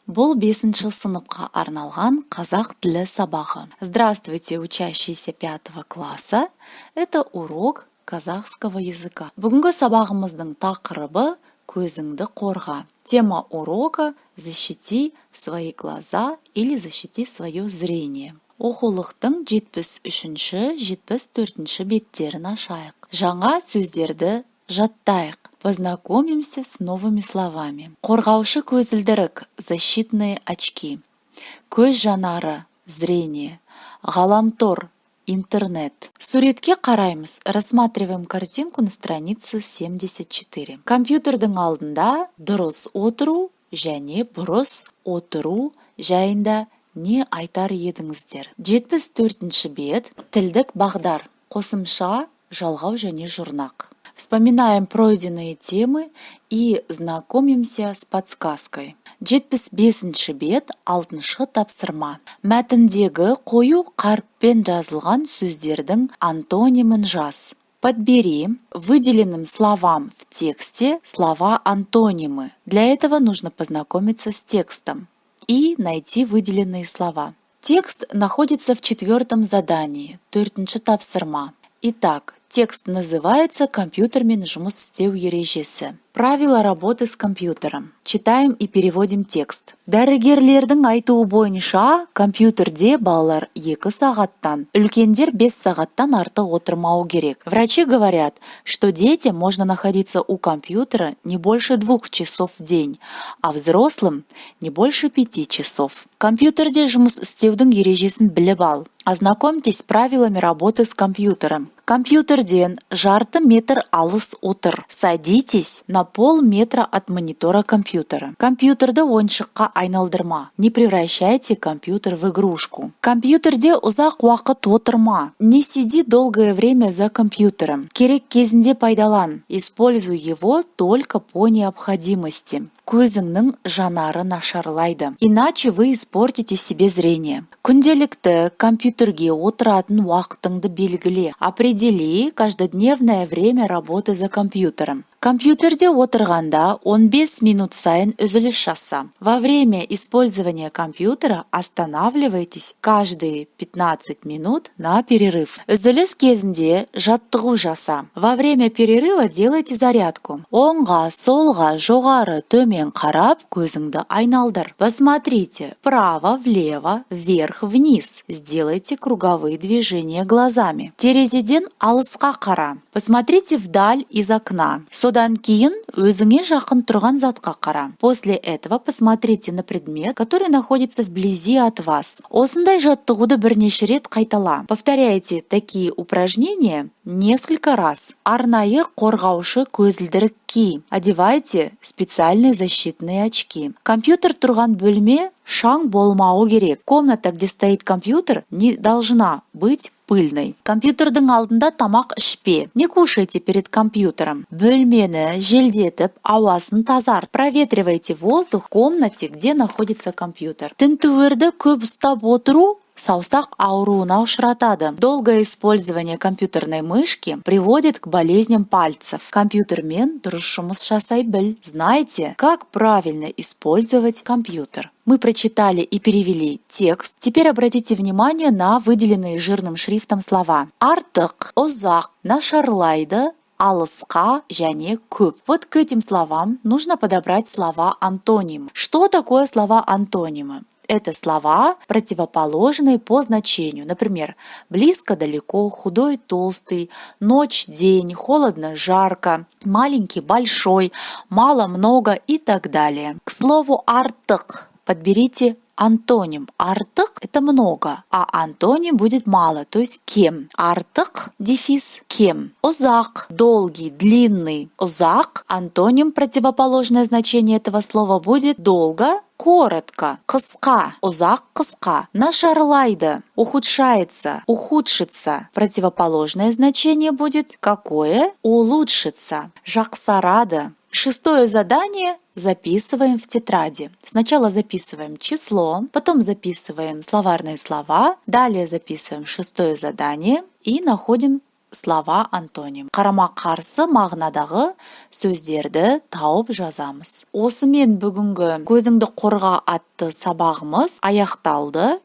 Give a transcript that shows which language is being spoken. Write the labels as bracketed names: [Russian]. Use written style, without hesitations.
[Kazakh] Бұл 5-ші сыныпқа арналған қазақ тілі сабағы. [Russian] Здравствуйте, учащиеся 5 класса. Это урок казахского языка. [Kazakh] Бүгінгі сабағымыздың тақырыбы көзіңді қорға. [Russian] Тема урока «Защити свои глаза» или «Защити свое зрение». [Kazakh] Оқулықтың 73-74 беттерін ашайық. Жаңа сөздерді жаттайық. [Russian] Познакомимся с новыми словами. [Kazakh] Қорғаушы көзілдірік, [Russian] защитные очки. [Kazakh] Көз жанары, [Russian] зрение. [Kazakh] Ғаламтор, интернет. Суретке қараймыз. [Russian] Рассматриваем картинку на странице 74. [Kazakh] Компьютердің алдында дұрыс отыру және бұрыс отыру жайында не айтар едіңіздер? 74 бет. Тілдік бағдар. Қосымша, жалғау және жұрнақ. [Russian] Вспоминаем пройденные темы и знакомимся с подсказкой. [Kazakh] 75 бет, 6-шы тапсырма. Мәтіндегі қою қаріппен жазылған сөздердің антонимін жаз. [Russian] Подбери выделенным словам в тексте слова-антонимы. Для этого нужно познакомиться с текстом и найти выделенные слова. Текст находится в 4-м задании, [Kazakh] 4-ші тапсырма. [Russian] Итак, текст называется [Kazakh] «Компьютермен жұмыс істеу ережесі». [Russian] Правила работы с компьютером. Читаем и переводим текст. [Kazakh] Дәрігерлердің айтуы бойынша, компьютерде балалар 2 сағаттан, үлкендер 5 сағаттан артық отырмау керек. [Russian] Врачи говорят, что детям можно находиться у компьютера не больше 2 часов в день, а взрослым не больше 5 часов. [Kazakh] Компьютерде жұмыс істеудің ережесін біліп ал. [Russian] Ознакомьтесь с правилами работы с компьютером. [Kazakh] Компьютерден жарты метр алыс отыр. [Russian] Садитесь на полметра от монитора компьютера. [Kazakh] Компьютерді ойыншыққа айналдырма. [Russian] Не превращайте компьютер в игрушку. [Kazakh] Компьютерде ұзақ уақыт отырма. [Russian] Не сиди долгое время за компьютером. [Kazakh] Керек кезінде пайдалан. [Russian] Используй его только по необходимости. [Kazakh] Көзіңнің жанары нашарлайды. [Russian] Иначе вы испортите себе зрение. [Kazakh] Күнделікті компьютерге отыратын уақытыңды белгіле. [Russian] Определи каждодневное время работы за компьютером. [Kazakh] Компьютерде отырғанда 15 минут сайын үзіліс жаса. [Russian] Во время использования компьютера останавливайтесь каждые 15 минут на перерыв. [Kazakh] Үзіліс кезінде жаттығу жаса. [Russian] Во время перерыва делайте зарядку. [Kazakh] Оңға, солға, жоғары, төмен қарап, көзіңді айналдыр. [Russian] Посмотрите вправо, влево, вверх, вниз. Сделайте круговые движения глазами. [Kazakh] Терезеден алысқа қара. [Russian] Посмотрите вдаль из окна. [Kazakh] Содан кейін өзіңе жақын тұрған затқа қара. [Russian] После этого посмотрите на предмет, который находится вблизи от вас. [Kazakh] Осындай жаттығуды бірнеше рет қайтала. [Russian] Повторяйте такие упражнения несколько раз. [Kazakh] Арнайы қорғаушы көзілдірік ки. [Russian] Одевайте специальные защитные очки. [Kazakh] Компьютер тұрған бөлме шаң болмауы керек. [Russian] Комната, где стоит компьютер, не должна быть пыльной. [Kazakh] Компьютердің алдында тамақ ішпе. [Russian] Не кушайте перед компьютером. [Kazakh] Бөлмені желдетіп, ауасын тазарт. [Russian] Проветривайте воздух в комнате, где находится компьютер. [Kazakh] Тінтуірді көп ұстап отыру саусақ ауруына ұшыратады. [Russian] Долгое использование компьютерной мышки приводит к болезням пальцев. [Kazakh] Компьютермен дұрыс жұмыс жасай біл. [Russian] Знаете, как правильно использовать компьютер? Мы прочитали и перевели текст. Теперь обратите внимание на выделенные жирным шрифтом слова. [Kazakh] Артық, ұзақ, нашарлайды, алысқа және көп. [Russian] Вот к этим словам нужно подобрать слова антоним. Что такое слова антонимы? Это слова, противоположные по значению. Например, близко-далеко, худой-толстый, ночь-день, холодно-жарко, маленький-большой, мало-много и так далее. К слову артық подберите антоним. Артық – это много, а антоним будет мало, то есть кем. [Kazakh] Артық, дефис, кем. Ұзақ, [Russian] долгий, длинный. Ұзақ, антоним, противоположное значение этого слова будет долго, коротко, [Kazakh] қысқа, ұзақ, қысқа. [Russian] Нашарлайды, ухудшается, ухудшится. Противоположное значение будет какое? Улучшится. [Kazakh] Жақсарады. [Russian] 6-е задание записываем в тетради. Сначала записываем число, потом записываем словарные слова, далее записываем 6-е задание и находим слова антоним. [Kazakh] Қарама-қарсы мағынадағы сөздерді тауып жазамыз. Осымен бүгінгі көзіңді қорға атты сабағымыз аяқталды.